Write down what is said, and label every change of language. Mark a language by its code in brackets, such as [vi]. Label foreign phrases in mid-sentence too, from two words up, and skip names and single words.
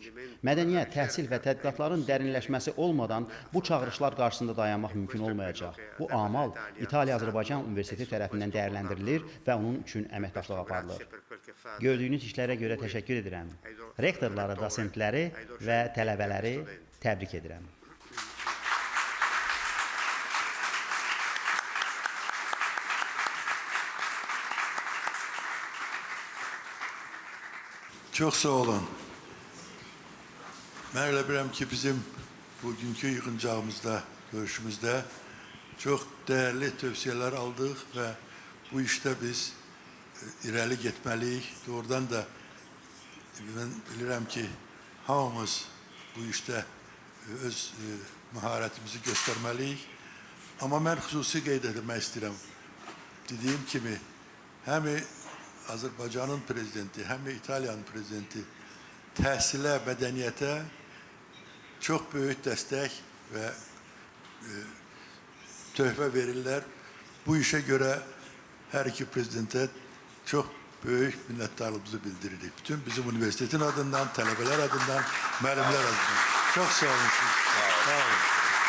[az] Mədəniyyət, təhsil və tədqiqatların dərinləşməsi olmadan bu çağırışlar qarşısında dayanmaq mümkün olmayacaq. Bu amal İtaliya-Azərbaycan Universiteti tərəfindən dəyərləndirilir və onun üçün əməkdaşlıq aparılır. Gördüyünüz işlərə görə təşəkkür edirəm. Rektorları, dosentləri və tələbələri təbrik edirəm. [tr] Çok sağ olun. Ben öyle bilirəm ki, bizim bugünkü yığıncağımızda, görüşümüzde çok değerli tövsiyeler aldık ve bu işte biz [az] irəli getməliyik. Doğrudan da [tr] ben bilirəm ki, hamımız bu işte öz maharetimizi gösterməliyik. Ama ben [az] xüsusi qeyd etmək istəyirəm. Dediyim kimi, hem Azərbaycanın prezidenti, [tr] hem de [az] İtalyanın prezidenti təhsilə, mədəniyyətə çox böyük dəstək və töhfə verirlər. [tr] Bu işe göre her iki prezidente çok büyük minnettarlığımızı bildiririk. [az] Bütün bizim üniversitetin adından, tələbələr adından, müəllimlər adından. [tr] Çok sağ olun. Sağ olun.